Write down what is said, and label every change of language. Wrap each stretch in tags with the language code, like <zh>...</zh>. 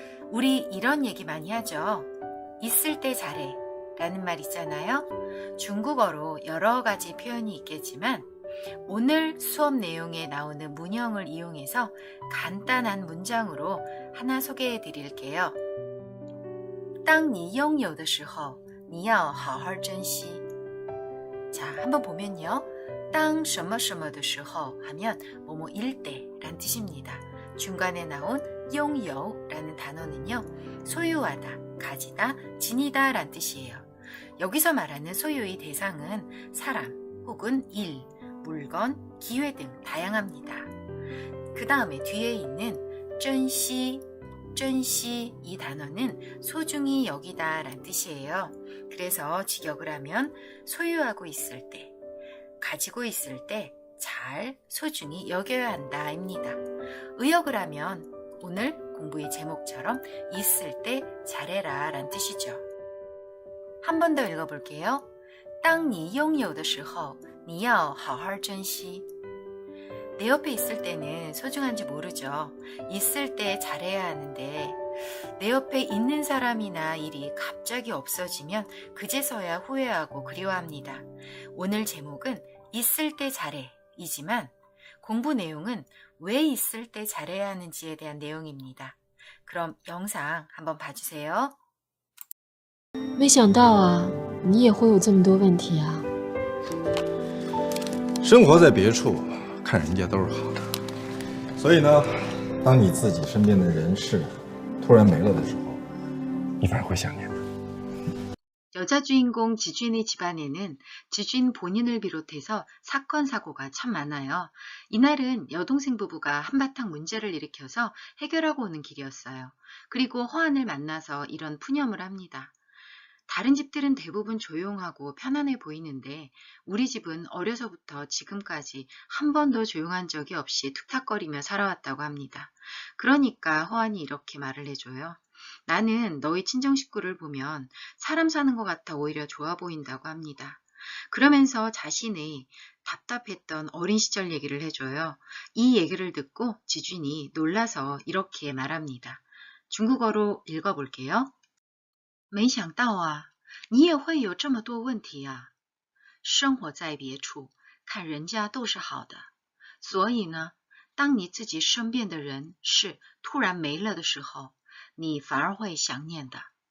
<ko>우리 이런 얘기 많이 하죠. 있을 때 잘해 라는 말 있잖아요. 중국어로 여러 가지 표현이 있겠지만 오늘 수업 내용에 나오는 문형을 이용해서 간단한 문장으로 하나 소개해 드릴게요.</ko> <zh>当你拥有的时候你要好好珍惜.</zh> <ko>자, 한번 보면요.</ko> <zh>当什么什么的时候</zh> <ko>하면 뭐뭐일 때란 뜻입니다. 중간에 나온 拥有라는 단어는요. 소유하다, 가지다, 지니다 란 뜻이에요. 여기서 말하는 소유의 대상은 사람 혹은 일, 물건, 기회 등 다양합니다. 그 다음에 뒤에 있는 珍惜, 珍惜 이 단어는 소중히 여기다 란 뜻이에요. 그래서 직역을 하면 소유하고 있을 때, 가지고 있을 때 잘 소중히 여겨야 한다 입니다. 의역을 하면 오늘 공부의 제목처럼 있을 때 잘해라 란 뜻이죠. 한 번 더 읽어볼게요.</ko> <zh>当你拥有的时候你要好好珍惜.</zh> <ko>내 옆에 있을 때는 소중한지 모르죠. 있을 때 잘해야 하는데 내 옆에 있는 사람이나 일이 갑자기 없어지면 그제서야 후회하고 그리워합니다. 오늘 제목은 있을 때 잘해 이지만 공부 내용은 왜 있을 때 잘해야 하는지에 대한 내용입니다. 그럼 영상 한번 봐주세요.</ko> <zh>没想到啊，你也会有这么多问题啊。生活在别处，看人家都是好的。所以呢，当你自己身边的人事突然没了的时候，你反而会想念的。</zh> <ko>여자 주인공 지준의 집안에는 지준 본인을 비롯해서 사건, 사고가 참 많아요. 이날은 여동생 부부가 한바탕 문제를 일으켜서 해결하고 오는 길이었어요. 그리고 허안을 만나서 이런 푸념을 합니다. 다른 집들은 대부분 조용하고 편안해 보이는데 우리 집은 어려서부터 지금까지 한 번도 조용한 적이 없이 툭탁거리며 살아왔다고 합니다. 그러니까 허안이 이렇게 말을 해줘요. 나는 너희 친정 식구를 보면 사람 사는 것 같아 오히려 좋아 보인다고 합니다. 그러면서 자신의 답답했던 어린 시절 얘기를 해줘요. 이 얘기를 듣고 지준이 놀라서 이렇게 말합니다. 중국어로 읽어볼게요.</ko> <zh>没想到啊，你也会有这么多问题啊。生活在别处，看人家都是好的。所以呢，当你自己身边的人事突然没了的时候，你反而会想念的。</zh>